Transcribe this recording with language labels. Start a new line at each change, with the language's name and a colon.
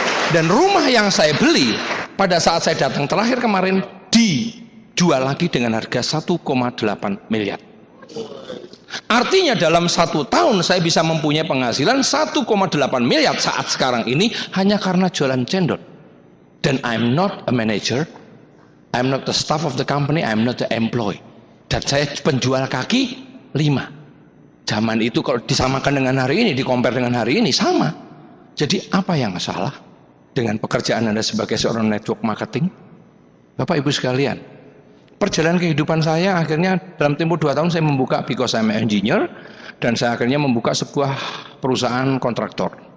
Indonesian: Dan rumah yang saya beli pada saat saya datang terakhir kemarin dijual lagi dengan harga 1,8 miliar. Artinya dalam 1 tahun saya bisa mempunyai penghasilan 1,8 miliar saat sekarang ini hanya karena jualan cendol.
English: Dan I'm not a manager, I'm not the staff of the company, I'm not the employee.
Indonesian: Dan saya penjual kaki 5. Zaman itu kalau disamakan dengan hari ini, di-compare dengan hari ini sama. Jadi apa yang salah dengan pekerjaan Anda sebagai seorang network marketing? Bapak Ibu sekalian, Perjalanan kehidupan saya akhirnya dalam tempo 2 tahun saya membuka
English: because I'm an engineer,
Indonesian: dan saya akhirnya membuka sebuah perusahaan kontraktor.